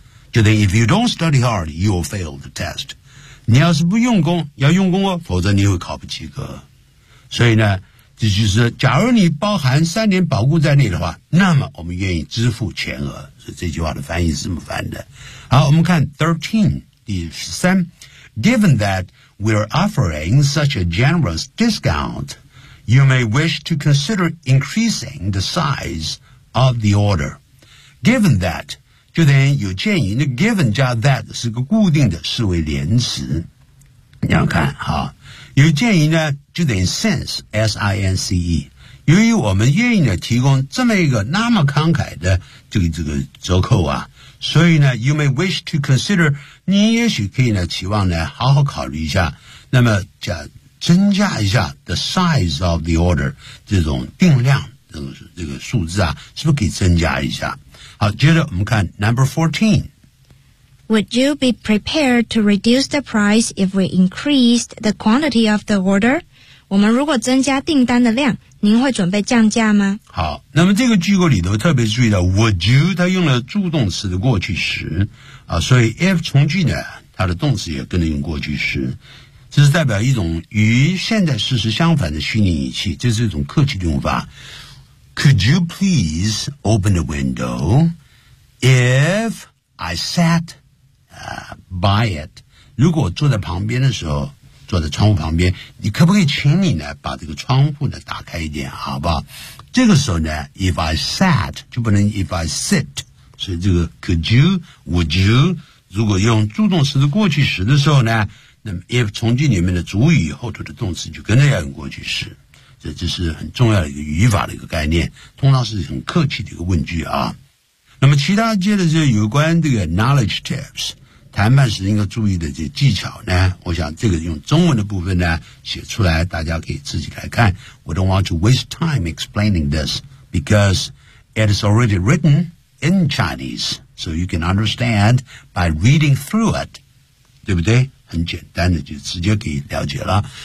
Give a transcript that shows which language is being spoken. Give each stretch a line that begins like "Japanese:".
Chinese: 就等于
English: if you don't study hard, you'll fail the test.
Chinese: 你要是不用功要用功哦否则你会考不及格。所以呢这就是假如你包含三年保固在内的话，那么我们愿意支付全额。所以这句话的翻译是这么翻的。好，我们看 13, 第13
English: Given that we're offering such a generous discount, you may wish to consider increasing the size of the order.
Chinese: Given that, 就等于有建议，那 given 加 that 是个固定的四位连词。你要看好，有建议呢就等于 since S-I-N-C-E， 由于我们愿意呢提供这么一个那么慷慨的这个折扣啊，所以呢
English: you may wish to consider，
Chinese: 你也许可以呢期望呢好好考虑一下，那么加增加一下
English: the size of the order，
Chinese: 这种定量这个数字啊，是不是可以增加一下。好，接着我们看 number 14，
English: Would you be prepared to reduce the price if we increased the quantity of the order?
Chinese: 我们如果增加订单的量，您会准备降价吗？好，那么这个句构里头特别注意到 ，Would you 它用了助动词的过去时啊，所以 if 从句呢，它的动词也跟着用过去时，这是代表一种与现在事实相反的虚拟语气，这是一种客气的用法。
English: Could you please open the window if I sat?
Chinese: buy it， 如果坐在旁边的时候，坐在窗户旁边，你可不可以请你呢把这个窗户呢打开一点，好不好？这个时候呢 if I sat 就不能 if I sit， 所以这个 could you would you 如果用助动词的过去时的时候呢，那么 if 从句里面的主语后头的动词就跟着要用过去时，所以这是很重要的一个语法的一个概念，通常是很客气的一个问句啊。那么其他接着就有关这个 knowledge tips， 谈判时应该注意的这技巧呢，我想这个用中文的部分呢写出来，大家可以自己来看。
English: We don't want to waste time explaining this because it is already written in Chinese, so you can understand by reading through it，
Chinese: 对不对？很简单的就直接可以了解了。